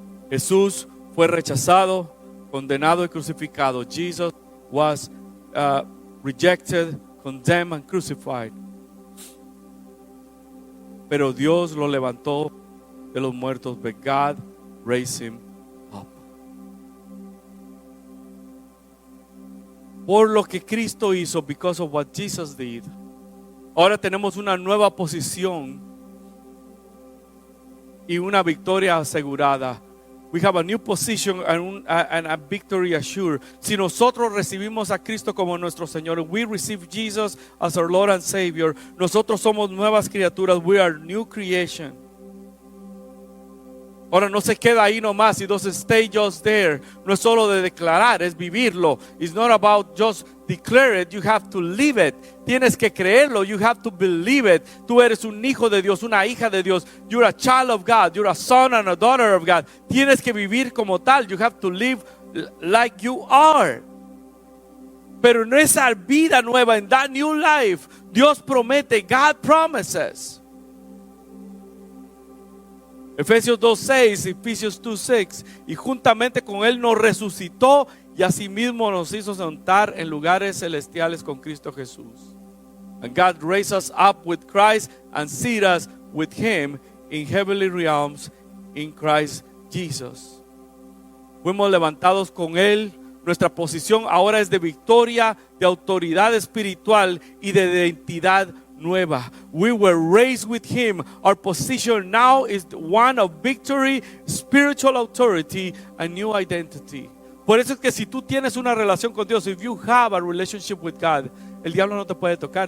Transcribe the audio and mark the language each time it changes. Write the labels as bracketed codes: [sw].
[es] Jesús fue rechazado, condenado y crucificado. [en] Jesus was rejected, condemned and crucified. [es] Pero Dios lo levantó de los muertos, [en] but God raised him up. [es] Por lo que Cristo hizo, [en] because of what Jesus did, [es] ahora tenemos una nueva posición y una victoria asegurada. [en] We have a new position and a victory assured. [es] Si nosotros recibimos a Cristo como nuestro Señor, [en] we receive Jesus as our Lord and Savior, [es] nosotros somos nuevas criaturas. [en] We are new creation. [es] Ahora no se queda ahí nomás. [en] It doesn't stay just there. [es] No es solo de declarar, es vivirlo. [en] It's not about just declare it. You have to live it. [es] Tienes que creerlo. [en] You have to believe it. [es] Tú eres un hijo de Dios, una hija de Dios. [en] You're a child of God. You're a son and a daughter of God. [es] Tienes que vivir como tal. [en] You have to live like you are. [es] Pero en esa vida nueva, en [en] that new life, [es] Dios promete. [en] God promises. [es] Efesios 2:6, Efesios 2:6, y juntamente con Él nos resucitó y asimismo nos hizo sentar en lugares celestiales con Cristo Jesús. [en] And God raised us up with Christ and seated us with Him in heavenly realms in Christ Jesus. [es] Fuimos levantados con Él. Nuestra posición ahora es de victoria, de autoridad espiritual y de identidad nueva. [en] We were raised with Him. Our position now is one of victory, spiritual authority, and new identity. [es] Por eso es que si tú tienes una relación con Dios, [en] if you have a relationship with God, [es] el diablo no te puede tocar.